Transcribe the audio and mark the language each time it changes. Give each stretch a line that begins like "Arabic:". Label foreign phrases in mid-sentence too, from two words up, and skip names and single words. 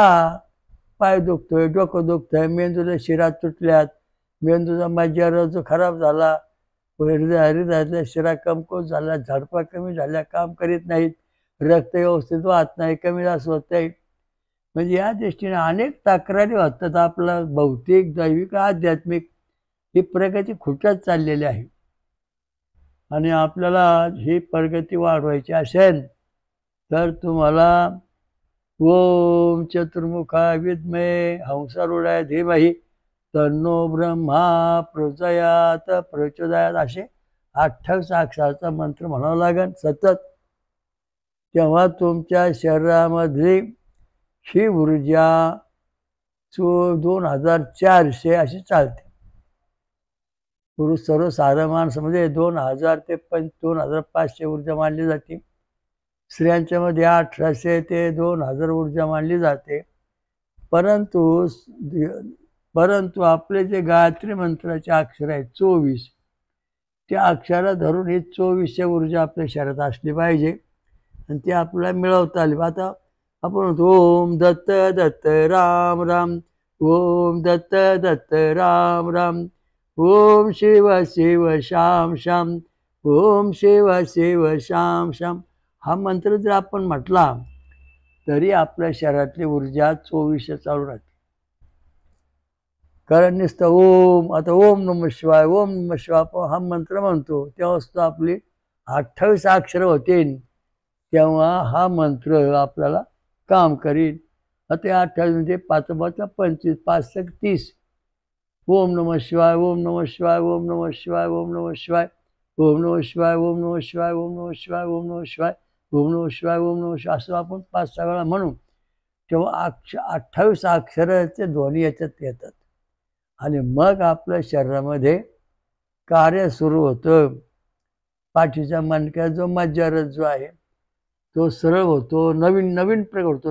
Marathi: पाय दुखतोय, डोकं दुखतंय, मेंदूला शिरा तुटल्यात, मेंदूचा मज्जारोध खराब झाला, हृदयातल्या शिरा कमकुवत झाल्या, झडपा कमी झाल्या, काम करीत नाहीत, रक्त व्यवस्थित वाहत नाही, कमी जास्त होत नाही. म्हणजे या दृष्टीने अनेक तक्रारी होतात. आपला भौतिक, दैविक, आध्यात्मिक ही प्रगती खुटत चाललेली आहे. आणि आपल्याला ही प्रगती वाढवायची असेल तर तुम्हाला
Sanskrit: ओम चतुर्मुखा विद्महे हंसारूढाय धीमहि तन्नो ब्रह्मा प्रचोदयात
Marathi: असे 28 अक्षराचा मंत्र म्हणावा लागेल सतत. तेव्हा तुमच्या शरीरामधली ही ऊर्जा 2400 अशी चालते. पुरुष सर्वसाधारण माणसामध्ये 2000 ते 2500 ऊर्जा मानली जाते. स्त्रियांच्या मध्ये 1800 ते 2000 ऊर्जा मानली जाते. परंतु आपले जे गायत्री मंत्राचे अक्षर आहेत 24, त्या अक्षरा धरून ही 2400 ऊर्जा आपल्या शरीरात असली पाहिजे आणि ती आपल्याला मिळवता आली. आता आपण म्हणतो ओम दत्त दत्त राम राम, ओम दत्त दत्त राम राम, ओम शिव शिव श्याम श्याम, ओम शिव शिव श्याम श्याम. हा मंत्र जर आपण म्हटला तरी आपल्या शरीरातली ऊर्जा 2400 चालू राहते. कारण नुसतं ओम, आता
Sanskrit: ओम नमः शिवाय, ओम नमः शिवाय
Marathi: आपण हा मंत्र म्हणतो तेव्हा सुद्धा आपली 28 अक्षर होतील, तेव्हा हा मंत्र आपल्याला काम करील. आता 28 म्हणजे 5 5 25, 5 30.
Sanskrit: ओम नमः शिवाय, ओम नमः शिवाय, ओम नमः शिवाय, ओम नमः शिवाय, ओम नमः शिवाय, ओम नमः शिवाय, ओम नमः शिवाय, ओम नमः शिवाय, ओम नमः शिवाय, ओम नमः शिवाय
Marathi: असं आपण 5-6 वेळा म्हणू. तेव्हा 28 अक्षराचे ध्वनी याच्यात येतात आणि मग आपल्या शरीरामध्ये कार्य सुरू होतं. पाठीच्या मणक्यात जो मज्जारथ जो आहे तो सरळ होतो, नवीन प्रकार होतो.